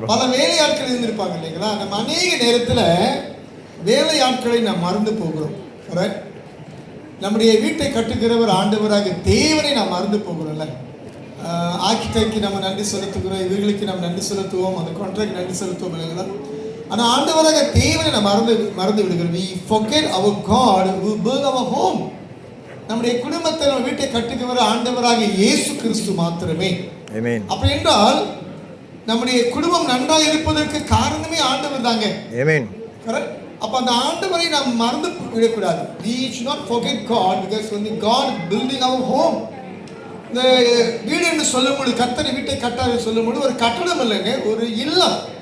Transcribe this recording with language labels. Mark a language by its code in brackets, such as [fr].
[ta] பல வேலையாட்கள் இருந்திருப்பாங்க இல்லைங்களா? நம்ம அநேக நேரத்தில் வேலையாட்களை நாம் மறந்து போகிறோம். நம்முடைய வீட்டை கட்டுகிறவர் ஆண்டவராக தேவனை நாம் மறந்து போகிறோம்ல. ஆர்கிடெக்ட் நம்ம நன்றி செலுத்துகிறோம், இவர்களுக்கு நாம் நன்றி செலுத்துவோம், அந்த கான்ட்ராக்ட் நன்றி செலுத்துவோம் இல்லைங்களா? ஆனால் ஆண்டவராக தேவனை நாம் மறந்து விடுகிறோம். [en] We forget our God who built our home. [ta] நம்முடைய குடும்பத்தை நம்ம வீட்டை கட்டுகிறவர் ஆண்டவராக இயேசு கிறிஸ்து மாத்திரமே. ஆமென். அப்படி என்றால் நம்முடைய குடும்பம் நன்றாக இருப்பதற்கு காரணமே ஆண்டவர் தாங்க. [en] Amen. [ta] கரெக்ட்? அப்ப அந்த ஆண்டவரை நாம் மறந்து விடக்கூடாது. [en] We should not forget God because when God building our home, [ta] இந்த வீடு என்று சொல்லும்போது கர்த்தர் வீட்டை கட்டார் சொல்லும்போது ஒரு கட்டடம் இல்லைங்க, ஒரு இல்லம்.